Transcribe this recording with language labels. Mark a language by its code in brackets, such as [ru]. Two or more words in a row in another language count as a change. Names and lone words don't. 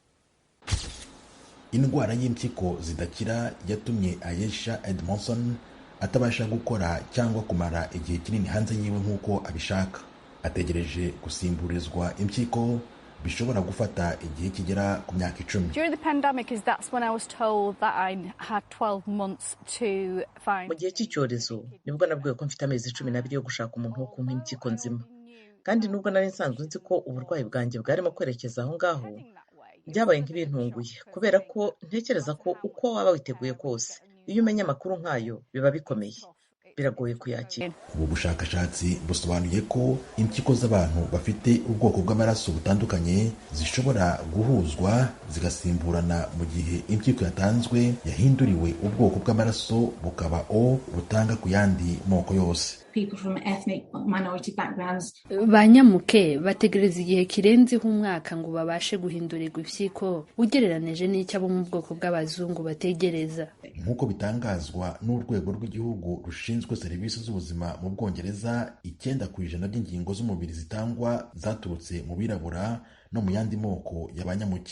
[rw] Indwara y'impyiko zidakira yatumye Ayesha Edmondson atabasha gukora cyangwa kumara igihe kinini hanze yiwe nk'uko abishaka. Ategereje gusimburizwa impyiko bishobora gufata igihe kigera ku myaka 10. [en] During the pandemic that's when I was told that I had 12 months to find. [rw] Mu gihe cy'icyorezo nibwo nabwiwe ko mfite amezi 12 yo gushaka umuntu wo kumpa impyiko nzima, kandi nubwo nari nsanzwe nzi ko uburwayi bwanjye bwarimo kwerekeza aho ngaho, byabaye nk'ibintunguye kubera ko ntekereza ko uko waba witeguye kose, iyo umenya amakuru nk'ayo biba bikomeye, biragoye kuyakira. Ubu bushakashatsi busobanuye ko impyiko z'abantu bafite ubwoko bw'amaraso butandukanye zishobora guhuzwa zigasimburana mu gihe impyiko yatanzwe yahinduriwe ubwoko bw'amaraso bukaba O butanga ku yandi moko yose. [en] People from ethnic minority backgrounds. [rw] Banyamuke bategereza igihe kirenzeho umwaka ngo babashe guhindurirwa impyiko ugereranije n'icyo abo mu bwoko bw'abazungu bategereza. Nk'uko bitangazwa n'urwego rw'igihugu rushinzwe serivisi z'ubuzima mu Bwongereza, 9% by'ingingo z'umubiri zitangwa zaturutse mu birabura no mu yandi moko y'abanyamuke.